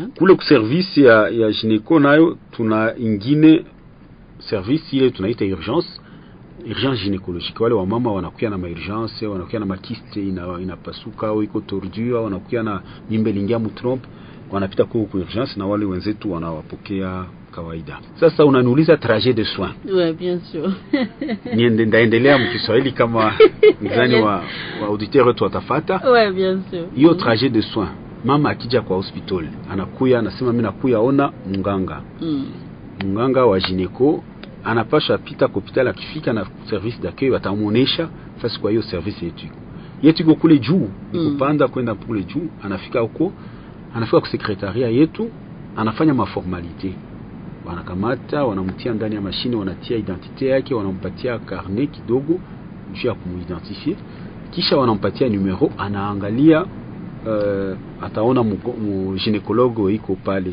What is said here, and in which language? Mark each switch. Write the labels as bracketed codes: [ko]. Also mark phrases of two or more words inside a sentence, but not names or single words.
[sw] Kule ku service ya gynéco nayo tuna ingine service ile tunaita urgence. [fr] urgence gynécologique. [sw] Wale wamama wanakuya na maurgence, wanakuya na makiste inapasuka au iko tordu, wanakuya na mimba lingia mutrompe, wanapita kwa urgence na wale wenzetu wanawapokea kawaida. Sasa unaniuliza [fr] trajet de soins. Ouais, bien sûr. [sw] Ndaendelea mkiswahili kama mzani wa auditeur wetu watafata. [fr] Ouais, bien sûr. [sw] Hiyo [fr] trajet de soins. [sw] Mama akija kwa hospital, anakuya anasema mimi nakuya ona munganga. Munganga wa gynéco anapasha pita kwa hospitali, akifika na [fr] service d'accueil [sw] watamuonesha fasi kwa hiyo service yetu iko kule juu, kupanda kwenda kule juu. Anafika huko, anafika kwa sekretaria yetu, anafanya maformalite, wanakamata wanamtia ndani ya mashine, wanatia identite yake, wanampatia carnet kidogo juu ya kumuidentifie, kisha wanampatia numero, anaangalia ataona gynécologue iko pale.